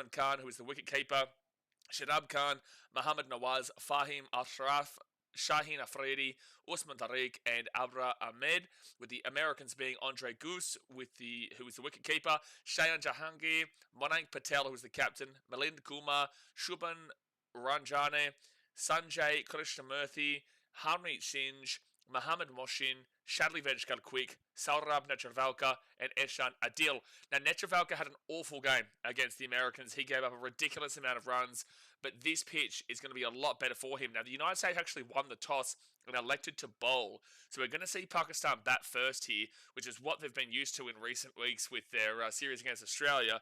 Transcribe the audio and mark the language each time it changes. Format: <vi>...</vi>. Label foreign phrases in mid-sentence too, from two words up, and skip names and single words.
<en>Khan, who is the wicketkeeper, Shadab Khan, Mohammad Nawaz, Fahim Ashraf, Shaheen Afridi, Usman Tariq, and Abra Ahmed, with the Americans being Andre Goose, who is the wicketkeeper, Shayan Jahangir, Monank Patel, who is the captain, Milind Kumar, Shubhan Ranjane, Sanjay Krishnamurthy, Harmeet Singh, Mohammad Moshin, Shadley Vejkal Quick, Saurabh Netravalkar, and Eshan Adil. Now, Netravalkar had an awful game against the Americans. He gave up a ridiculous amount of runs, but this pitch is going to be a lot better for him. Now, the United States actually won the toss and elected to bowl. So we're going to see Pakistan bat first here, which is what they've been used to in recent weeks with their series against Australia.</en>